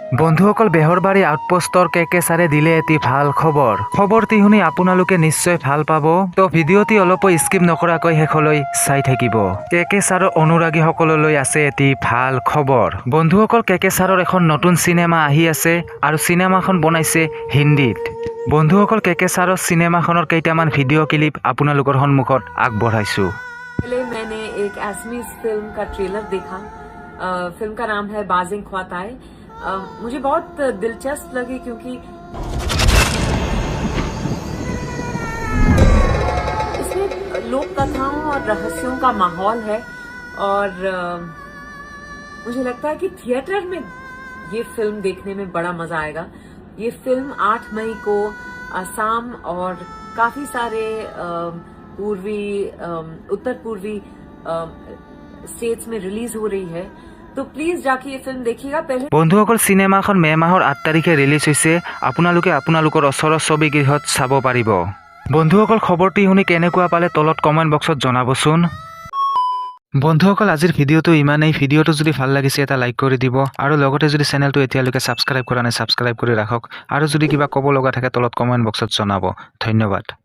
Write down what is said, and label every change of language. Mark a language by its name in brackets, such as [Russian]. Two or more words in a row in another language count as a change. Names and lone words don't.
[Assamese] বন্ধুসকল বেহৰবাৰী আউটপোষ্টৰ কেকে ছাৰে দিলে এটি ভাল খবৰটি শুনি আপোনালোকে নিশ্চয় ভাল পাব তো ভিডিঅ'টি অলপো স্কিপ নকৰাকৈ শেষলৈ চাই থাকিব কেকে ছাৰৰ অনুৰাগীসকললৈ আছে এটি ভাল খবৰ বন্ধুসকল কেকে ছাৰৰ এখন নতুন চিনেমা আহি আছে আৰু চিনেমাখন বনাইছে হিন্দীত বন্ধুসকল কেকে ছাৰৰ চিনেমাখনৰ কেইটামান [English] video clip [Assamese] আপোনালোকৰ সন্মুখত আগবঢ়াইছো [Hindi] पहले मैंने एक एसमीज फिल्म का ट्रेलर देखा। फिल्म का नाम है बाजिंग ख्वाताए। मुझे बहुत दिलचस्प लगी क्योंकि इसमें लोक कथाओं और रहस्यों का माहौल है और मुझे लगता है कि थिएटर में ये फिल्म देखने में बड़ा मजा आएगा। ये फिल्म 8 मई को असम और काफी सारे उत्तर पूर्वी स्टेट्स में रिलीज हो रही है तो प्लीज जाके ये फिल्म देखिएगा। पहले [Assamese] বন্ধুসকল চিনেমাখন মে মাহৰ 8 তাৰিখে ৰিলিজ হৈছে আপোনালোকে আপোনালোকৰ ওচৰৰ ছবিগৃহত চাব পাৰিব বন্ধুসকল খবৰটি শুনি কেনেকুৱা পালে তলত কমেন্ট বক্সত জনাবচোন বন্ধুসকল আজিৰ ভিডিঅ'টো ইমানেই ভিডিঅ'টো যদি ভাল লাগিছে এটা লাইক কৰি দিব আৰু লগতে যদি চেনেলটো এতিয়ালৈকে সাবস্ক্ৰাইব কৰা নাই সাবস্ক্ৰাইব কৰি ৰাখক আৰু যদি কিবা ক'ব লগা থাকে তলত কমেন্ট বক্সত জনাব ধন্যবাদ